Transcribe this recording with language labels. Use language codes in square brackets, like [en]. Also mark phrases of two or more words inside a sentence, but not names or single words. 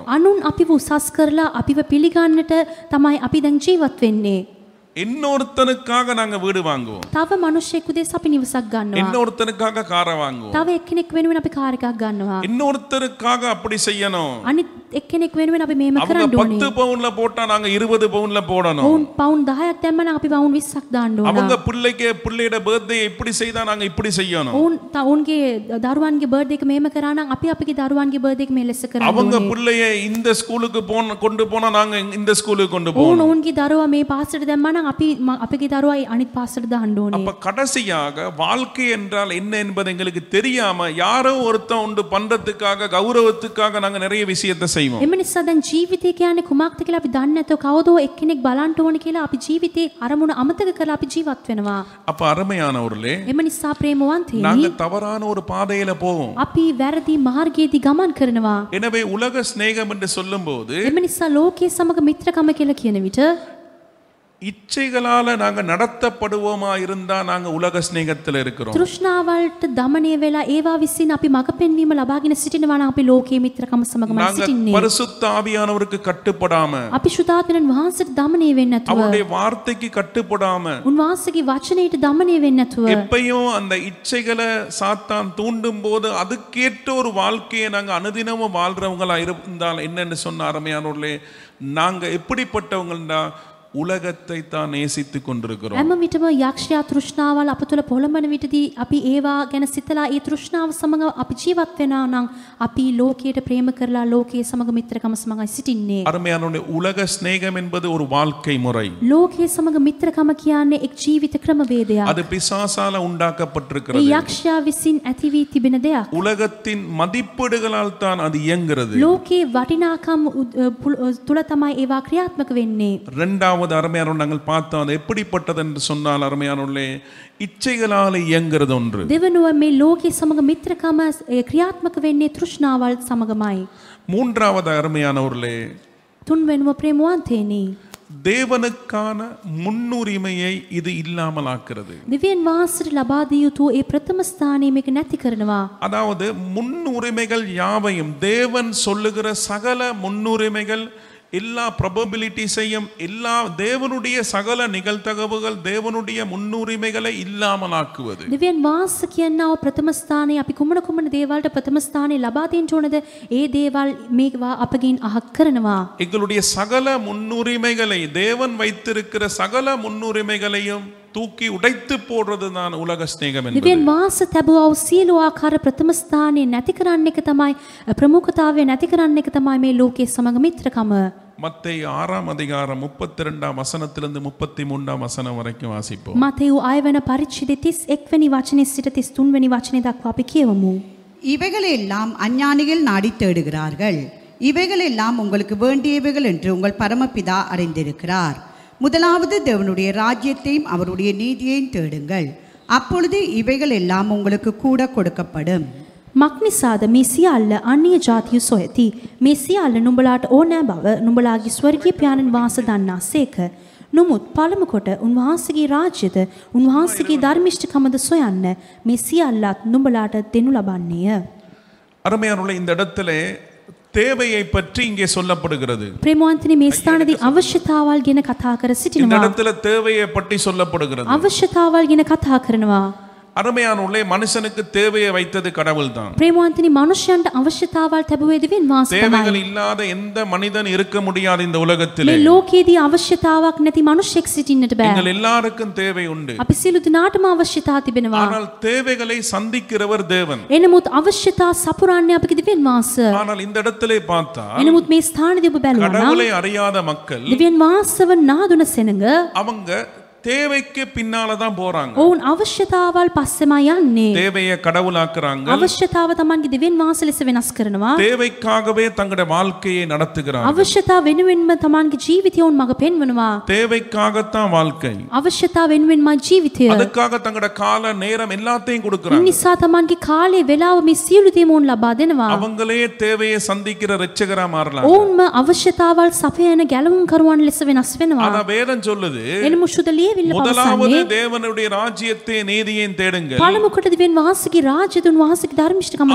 [si] අනුන් අපිව උසස් කරලා අපිව පිළිගන්නට තමයි අපි දැන් ජීවත් වෙන්නේ. [ta] இன்னொருத்தனுக்காக நாங்க வீடு வாங்குவோம், [si] තව මිනිහෙකු දෙස අපි නිවසක් ගන්නවා. [ta] இன்னொருத்தனுக்காக காரை வாங்குவோம், [si] තව එක්කෙනෙක් වෙනුවෙන් අපි කාර් එකක් ගන්නවා. [ta] இன்னொருத்தருக்காக அப்படி செய்யணும், [si] අනිත් එක්කෙනෙක් වෙනුවෙන් අපි මේම [ta] அவங்க [si] කරන්න ඕනේ. [ta] 10 பவுன்ல போட்டா நாங்க 20 பவுன்ல போடணும். [si] ඔවුන් පවුන් 10ක් දැම්ම නම් අපි පවුන් 20ක් දාන්න ඕන. [ta] அவங்க பிள்ளையோட பர்த்டே இப்படி செய்தா நாங்க இப்படி செய்யணும். [si] ඔවුන්ගේ දරුවන්ගේ බර්ත්ඩේ එක මේම කරා නම් අපි අපගේ දරුවන්ගේ බර්ත්ඩේ එක මේ ලෙස කරන්න [ta] அவங்க [si] ඕනේ. [ta] பிள்ளைய இந்த ஸ்கூலுக்கு கொண்டு போனா நாங்க இந்த ஸ்கூலுக்கு கொண்டு [si] ඔවුන් [ta] போகணும். [si] ඔවුන්ගේ දරුවා මේ පාසලට දැම්මා නම් අපි අපගේ දරුවා අනිත් පාසලට දාන්න ඕනේ. [ta] அப்ப கடைசியாக வாழ்க்கை என்றால் என்ன என்பது எங்களுக்கு தெரியாம யாரோ ஒருத்தன் உண்டு பண்றதுக்காக கௌரவத்துக்காக நாங்க நிறைய விஷயத்தை செய்வோம். [si] එම නිසා දැන් ජීවිතය කියන්නේ කුමක්ද කියලා අපි දන්නේ නැතුව කවදෝ එක්කෙනෙක් බලන්න ඕනේ කියලා අපි ජීවිතේ අරමුණ අමතක කරලා අපි ජීවත් වෙනවා. [ta] அப்ப அருமையானவர்களே, [si] එම නිසා ප්‍රේමවන්තයනි [ta] நாங்க தவறான ஒரு பாதையில போவோம். [si] අපි වැරදි මාර්ගයේදී ගමන් කරනවා. [ta] எனவே உலக சிநேகம் என்று சொல்லும்போது [si] එම නිසා ලෝකයේ සමග මිත්‍රකම කියලා කියන විට [ta] இச்சைகளால நாங்க நடத்தப்படுவோமா இருந்தா நாங்க உலக சிநேகத்துல இருக்கிறோம். [si] තෘෂ්ණාවල්ට දමනය වෙලා ඒවා විසින් අපි මඟ පෙන්වීම ලබාගෙන සිටිනවා නම් අපි ලෝකයේ මිත්‍රකම සමගමයි [ta] நாங்க [si] සිටින්නේ. [ta] பரிசுத்த ஆவியானவருக்கு கட்டுப்படாம, [si] අපි ශුද්ධාත්මයන් වහන්සේට දමනය වෙන්නේ නැතුව [ta] அவருடைய வார்த்தைக்கு கட்டுப்படாம, [si] උන්වහන්සේගේ වචනයට දමනය වෙන්නේ නැතුව [ta] எப்பயும் அந்த இச்சைகளை சாத்தான் தூண்டும் போது அதுக்கேற்ற ஒரு வாழ்க்கையை நாங்க அனுதினமும் வாழ்றவங்களா இருந்தால் என்னன்னு சொன்ன அருமையானவர்களே, நாங்க எப்படிப்பட்டவங்கள்டா உலகத்தை தான் நேசித்து கொண்டிருக்கிறோம். [si] හැම විටම යක්ෂයා තෘෂ්ණාවල් අප තුළ පොළඹන විටදී අපි ඒවා ගැන සිතලා ඒ තෘෂ්ණාව සමග අපි ජීවත් වෙනවා නම් අපි ලෝකයට ප්‍රේම කරලා ලෝකයේ සමග මිත්‍රකම සමගයි සිටින්නේ. [ta] அருமையானவர்களே, உலக சிநேகம் என்பது ஒரு வாழ்க்கை முறை. [si] ලෝකයේ සමග මිත්‍රකම කියන්නේ එක් ජීවිත ක්‍රමවේදයක්. [ta] அது பிசாசால [si] ඒ [ta] உண்டாக்கப்பட்டிருக்கிறது. [si] යක්ෂයා විසින් ඇති වී තිබෙන දෙයක්. [ta] உலகத்தின் மதிப்பீடுகளால் தான் அது இயங்குகிறது. [si] ලෝකයේ වටිනාකම් තුළ තමයි ඒවා ක්‍රියාත්මක වෙන්නේ. [ta] இரண்டாவது அருமையானவர்கள் நாங்கள் பார்த்தோம், அது எப்படிப்பட்டது என்று சொன்னால் அருமையானவர்களே, இச்சைகளால் இயங்குறது ஒன்று. [si] දෙවනුව මේ ලෝකයේ සමග මිත්‍රකම ක්‍රියාත්මක වෙන්නේ තෘෂ්ණාවල් සමගමයි. [ta] மூன்றாவது அருமையானவர்களே, [si] තුන්වෙනුව ප්‍රේමවන්තයනි [ta] தேவனுக்கான முன்னுரிமையை இது இல்லாமல் ஆக்குறது. [si] දෙවියන් වහන්සේට ලබා දිය යුතු ඒ ප්‍රථම ස්ථානය මේක නැති කරනවා. [ta] அதாவது முன்னுரிமைகள் யாவையும் தேவன் சொல்லுகிற சகல முன்னுரிமைகள் எல்லா ப்ராபபிலிட்டிஸையும் எல்லா தேவனுடைய சகல நிகழ்தகவுகள் தேவனுடைய முன்னுரிமைகளை இல்லாமல் ஆக்குவது. [si] දෙවියන් වහන්සේ කියනවා ප්‍රථම ස්ථානය අපි කුමන දේවල්ට ප්‍රථම ස්ථානය ලබා දෙන්න ඕනද ඒ දේවල් මේවා අපගෙන් අහක් කරනවා. [ta] எங்களுடைய சகல முன்னுரிமைகளை தேவன் வைத்திருக்கிற சகல முன்னுரிமைகளையும் தூக்கி உடைத்து போடுறது தான் உலக சிநேகம் என்பது. [si] දෙවියන් වහන්සේ තබුවා වූ සියලු ආකාර ප්‍රථම ස්ථානය නැති කරන්න එක තමයි ප්‍රමුඛතාවය නැති කරන්න එක තමයි මේ ලෝකයේ සමග මිත්‍රකම. [ta] மத்தேயு 6ஆம் அதிகாரம் 32ஆம் வசனத்திலிருந்து 33ஆம் வசனம் வரைக்கும் வாசிப்போம். [si] මතෙව් 6 වෙනි පරිච්ඡේදයේ 31 වෙනි වචනේ සිට 33 වෙනි වචනේ දක්වා අපි කියවමු. [ta] இவைகளெல்லாம் அஞ்ஞானிகள் நாடி தேடுகிறார்கள். இவைகளெல்லாம் உங்களுக்கு வேண்டியவைகள் என்று உங்கள் பரமபிதா அறிந்திருக்கிறார். முதலாவது தேவனுடைய ராஜ்யத்தையும் அவருடைய நீதியையும் தேடுங்கள், அப்பொழுது இவைகள் எல்லாம் உங்களுக்கு கூட கொடுக்கப்படும். [si] මක්නිසාද මේ සියල්ල අන්‍ය ජාතියු සොයති. මේ සියල්ල නුඹලාට ඕනෑ බව නුඹලාගේ ස්වර්ගීය පියාණන් වහන්සේ දන්නාසේක. නමුත් පළමු කොට උන්වහන්සේගේ රාජ්‍යද උන්වහන්සේගේ ධර්මිෂ්ඨකමද සොයන්න. මේ සියල්ලත් නුඹලාට දෙනු ලබන්නේය. [ta] அருமையானவர்களே, இந்த இடத்திலே தேவையை பற்றி இங்கே சொல்லப்படுகிறது. [si] ප්‍රේමවන්තනි මේ ස්ථානදී අවශ්‍යතාවල් ගැන කතා කර [ta] இந்த [si] සිටිනවා. [ta] இடத்துல தேவையை பற்றி சொல்லப்படுகிறது. [si] අවශ්‍යතාවල් ගැන කතා කරනවා. [ta] அருமையானவர்களே, மனுஷனுக்கு தேவையை வைத்தது கடவுள் தான். [si] ප්‍රේමවන්තනි මනුෂ්‍යයන්ට අවශ්‍යතාවල් ලැබුවේ දෙවියන් වහන්සේ [ta] தேவைகள் [si] තමයි. [ta] இல்லாத எந்த மனிதன் இருக்க முடியாது இந்த உலகத்திலே. [si] මේ ලෝකයේදී අවශ්‍යතාවක් නැති මනුෂ්‍යෙක් සිටින්නට බෑ. [ta] எங்கள் எல்லாருக்கும் தேவை உண்டு. [si] අපි සියලු දෙනාටම අවශ්‍යතා තිබෙනවා. [ta] ஆனால் தேவைகளை சந்திக்கிறவர் தேவன். [si] එනමුත් අවශ්‍යතා සපුරන්නේ අපගේ දෙවියන් වහන්සේ. [ta] ஆனால் இந்த இடத்திலே பார்த்தா [si] එනමුත් මේ ස්ථානදී ඔබ බැලුවා නම් [ta] கடவுளை அறியாத மக்கள் [si] දෙවියන් වහන්සේව නාදුන සෙනඟ [ta] அவங்க தேவைக்கு பின்னால தான் போறாங்க. [si] ඔවුන් අවශ්‍යතාවල් පස්සෙමයි යන්නේ. [ta] தேவையை கடவுளாக்குறாங்க. [si] අවශ්‍යතාව තමන්ගේ දෙවියන් වහන්සේ ලෙස වෙනස් කරනවා. [ta] தேவைக்காகவே தங்களுடைய வாழ்க்கையை நடத்துகிறாங்க. [si] අවශ්‍යතාව වෙනුවෙන්ම තමන්ගේ ජීවිතය උන් මඟ පෙන්වනවා. [ta] தேவைக்காகத்தான் வாழ்க்கை. [si] අවශ්‍යතාව වෙනුවෙන්ම ජීවිතය. [ta] அதுக்காக தங்களுடைய கால நேரம் எல்லாத்தையும் கொடுக்கறாங்க. [si] නිසා තමන්ගේ කාලේ වෙලාව මේ සියලු දේ උන් ලබා දෙනවා. [ta] அவங்களே தேவையை சந்திக்கிற இரட்சகரா மாறலாம். [si] ඔවුන්ම අවශ්‍යතාවල් සපයන ගැලවුම් කරුවන් ලෙස වෙනස් වෙනවා. [ta] ஆனா வேதம் சொல்லுது, [si] එනමුත් සුදලිය ලියවිල්ල [ta] முதலாவது [si] පවසන්නේ [ta] தேவனுடைய ராஜ்யத்தை நீதியையும் தேடுங்கள், [si] පළමු කොට දිවෙන් වහන්සේගේ රාජ්‍යය උන්වහන්සේගේ ධර්මිෂ්ඨකමද